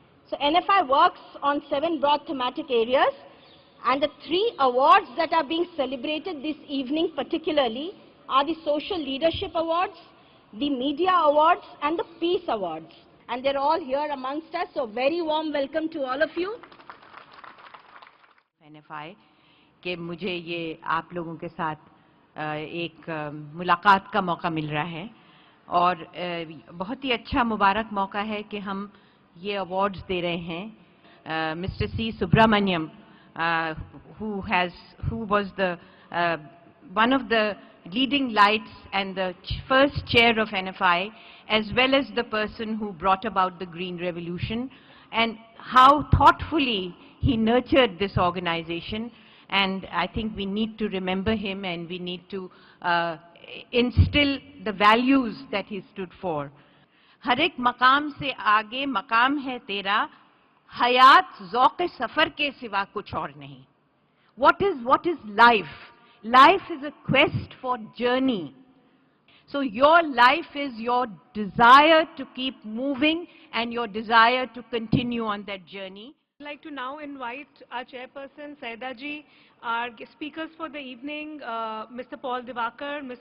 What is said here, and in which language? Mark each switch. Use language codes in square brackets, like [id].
[en] So NFI works on 7 broad thematic areas, and the 3 awards that are being celebrated this evening particularly are the Social Leadership Awards, the Media Awards and the Peace Awards. And they're all here amongst us, so very warm welcome to all of you. [hi] NFI के मुझे ये आप लोगों के साथ एक मुलाकात का मौका मिल रहा है और बहुत ही अच्छा मुबारक मौका है कि हम ये अवार्ड्स दे रहे हैं। [en] Mister C Subramaniam who was the one of the leading lights and the first chair of NFI, as well as the person who brought about the Green Revolution, and how thoughtfully he nurtured this organization. And I think we need to remember him, and we need to instill the values that he stood for. [hi] हर एक मकाम से आगे मकाम है तेरा, हयात ज़ौक़ सफ़र के सिवा कुछ और नहीं. [en] What is life? Life is a quest for journey. So your life is your desire to keep moving and your desire to continue on that journey. I'd like to now invite our chairperson, Saida ji, our speakers for the evening, Mr. Paul Divakar, Ms.